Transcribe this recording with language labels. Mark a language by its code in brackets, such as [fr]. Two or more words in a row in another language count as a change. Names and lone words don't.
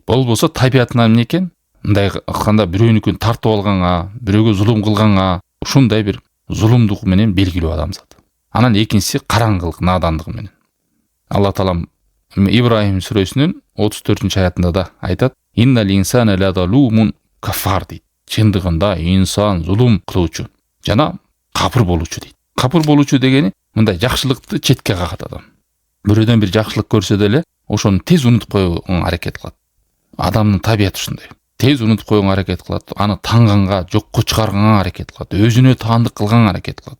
[ky] Болбосо табиятынан эмне экен? Мындай кылганда бирөөнүкүн тартып алганга, бирөөгө зулум кылганга, ушундай бир зулумдук менен белгилүү адамзат. Анан экинчиси караңгылык, надандыгы менен. Алла Таалам Ибрахим сүрөсүнүн 34-аятында да айтат: [ar] "إن الإنسان لظلوم كفار" дейт. [ky] Чындыгында инсан зулум кылуучу жана капыр болуучу дейт. Капыр болуучу дегени мындай жакшылыкты четке какат адам. Бирөөдөн бир жакшылык көрсө деле ошону тез унутуп койгонго аракет кылат. Адамдын табияты ушундай. Тез унутуп койгонго аракет кылат, аны таңганга, жокко чыгарганга аракет кылат, өзүнө таандык кылганга аракет кылат.